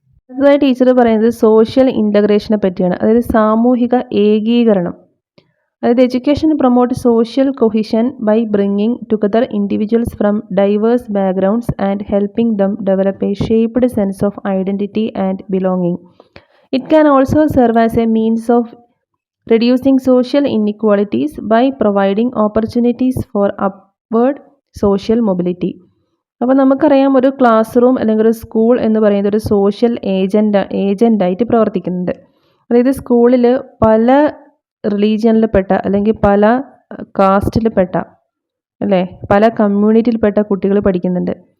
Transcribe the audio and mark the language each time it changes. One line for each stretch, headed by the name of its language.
Malayalam: അടുത്തതായി ടീച്ചർ പറയുന്നത് സോഷ്യൽ ഇൻ്റഗ്രേഷനെ പറ്റിയാണ്. അതായത് സാമൂഹിക ഏകീകരണം.
English: അതായത് education promote social cohesion by bringing together individuals from diverse backgrounds and helping them develop a shaped sense of identity and belonging. It can also serve as a means of reducing social inequalities by providing opportunities for upward social mobility.
Malayalam: അപ്പോൾ നമുക്കറിയാം ഒരു class room അല്ലെങ്കിൽ ഒരു school എന്ന് പറയുന്നത് ഒരു social ഏജൻ്റായിട്ട് പ്രവർത്തിക്കുന്നുണ്ട്. അതായത് സ്കൂളിൽ പല റിലീജിയനിൽപ്പെട്ട അല്ലെങ്കിൽ പല കാസ്റ്റിൽപ്പെട്ട അല്ലേ പല കമ്മ്യൂണിറ്റിയിൽപ്പെട്ട കുട്ടികൾ പഠിക്കുന്നുണ്ട്.